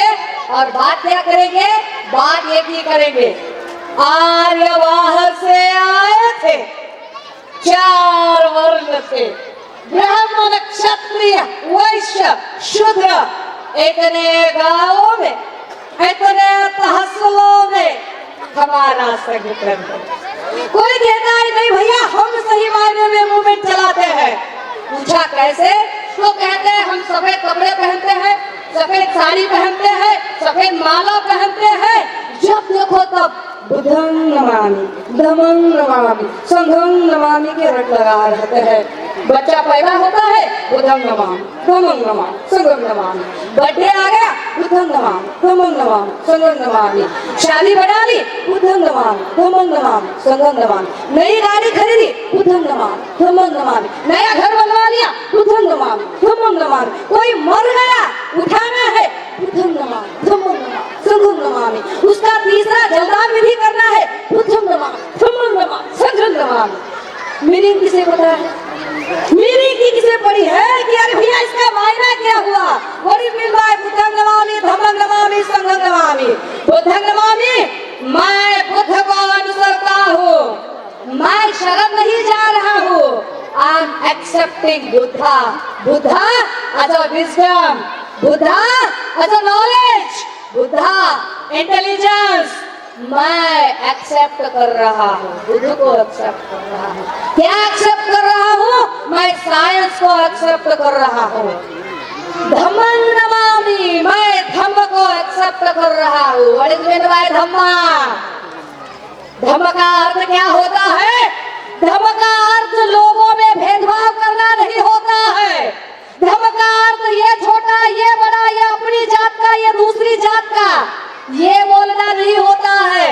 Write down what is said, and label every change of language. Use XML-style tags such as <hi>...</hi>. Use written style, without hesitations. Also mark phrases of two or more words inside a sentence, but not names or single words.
<hi>और बात क्या करेंगे, बात एक ही करेंगे, आर्य बाहर से आए थे, 4 वर्ण थे, ब्राह्मण क्षत्रिय वैश्य शूद्र, इतने गांवों में, इतने तहसीलों में हमारा संगठन है। कोई कहता है नहीं भैया हम सही मायने में मूवमेंट चलाते हैं। पूछा कैसे, तो कहते हैं हम सफेद कपड़े पहनते हैं, सफेद साड़ी पहनते हैं, सफेद माला पहनते हैं, जब देखो तब</hi> <pi>बुद्धं नमामि, धम्मं नमामि, संघं नमामि</pi> <hi>के रट लगा रहते हैं। बच्चा पैदा होता है,</hi> <pi>बुद्धं नमामि, धम्मं नमामि, संघं नमामि।</pi> <hi>बर्थडे आ गया,</hi> <pi>बुद्धं नमामि, धम्मं नमामि, संघं नमामि।</pi> <hi>शादी बना ली,</hi> <pi>बुद्धं नमामि, धम्मं नमामि, संघं नमामि।</pi> <hi>नई गाड़ी खरीदी,</hi> <pi>बुद्धं नमामि, धम्मं नमामि।</pi> <hi>नया घर बनवा लिया,</hi> <pi>बुद्धं नमामि, धम्मं नमामि।</pi> <hi>कोई मर गया, उठाना है,</hi> <pi>बुद्धं नमामि, धम्मं नमामि, संघं नमामि।</pi> <hi>उसका तीसरा जलदान विधि करना है,</hi> <pi>बुद्धं नमामि, धम्मं नमामि, संघं नमामि।</pi> <hi>मीनिंग किसे पता है? मीनिंग की किसे पड़ी है कि अरे भैया इसका मायना क्या हुआ?</hi> <en>What is mean by</en> <pi>बुद्धं नमामि, धम्मं नमामि, संघं नमामि? बुद्धं नमामि,</pi> <hi>मैं बुद्ध को अनुसरता हूँ, मैं शरण नहीं जा रहा हूँ।</hi> <en>I am accepting Buddha, Buddha as a wisdom, Buddha as a knowledge, Buddha intelligence.</en> <hi>मैं एक्सेप्ट कर रहा हूँ, बुद्ध को एक्सेप्ट कर रहा हूँ। क्या एक्सेप्ट कर रहा हूँ? मैं साइंस को एक्सेप्ट कर रहा हूँ।</hi> <pi>धम्मं नमामि,</pi> <hi>मैं धम्म को एक्सेप्ट कर रहा हूँ।</hi> <en>What is mean by Dhamma?</en> <hi>धम्म का अर्थ क्या होता है? धम्म का अर्थ लोगों में भेदभाव करना नहीं होता है। धम्म का अर्थ ये छोटा, ये बड़ा, ये अपनी जात का, ये दूसरी जात का, ये बोलना नहीं होता है।</hi>